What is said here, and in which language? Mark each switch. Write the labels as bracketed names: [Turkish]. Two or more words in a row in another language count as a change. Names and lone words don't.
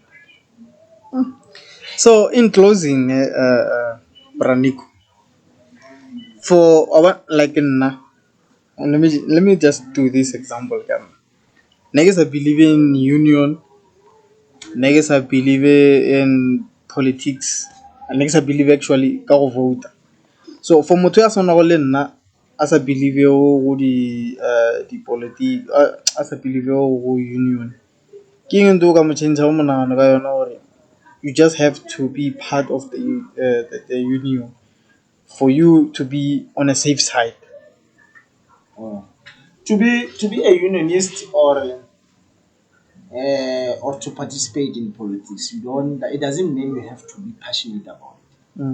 [English] So, in closing, Braniko, for our like let me just do this example. Niggas I believe in union, niggas I believe in politics, and niggas I believe actually [Tswana] ka go [English] vote. So for [Tswana] motho ya sona go le nna a sa believe go di politics, a sa believe go union. Ke eng ntho o ka mo change go monagano ka yona gore [English] you just have to be part of the union for you to be on a safe side. To be a unionist or to participate in politics, it doesn't mean you have to be passionate about it.